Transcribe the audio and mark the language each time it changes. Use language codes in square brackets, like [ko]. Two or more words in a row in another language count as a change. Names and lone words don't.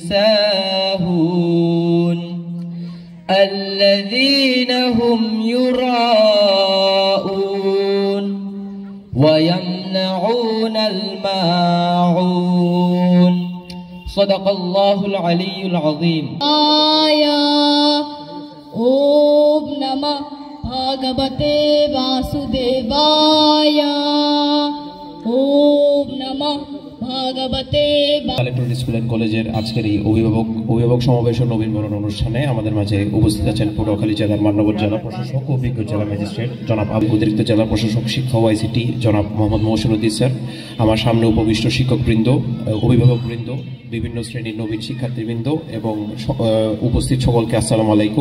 [ar] ساهون الذين هم يراءون ويمنعون الماعون صدق الله العلي العظيم. [sa] ओम नमः भगवते वासुदेवाय। ओम नमः भगवते। [bn] কালেক্টর স্কুল অ্যান্ড কলেজের আজকের এই অভিভাবক সমাবেশ ও নবীনবরণ অনুষ্ঠানে আমাদের মাঝে উপস্থিত আছেন পটুয়াখালী জেলার মান্যবর জেলা প্রশাসক ও অভিজ্ঞ জেলা ম্যাজিস্ট্রেট জনাব অতিরিক্ত জেলা প্রশাসক শিক্ষা ও আইসিটি জনাব মোহাম্মদ মহসিন উদ্দিন স্যার, আমার সামনে উপবিষ্ট শিক্ষকবৃন্দ, অভিভাবকবৃন্দ, বিভিন্ন শ্রেণীর নবীন শিক্ষার্থীবৃন্দ এবং উপস্থিত সকলকে [ar] السلام عليكم.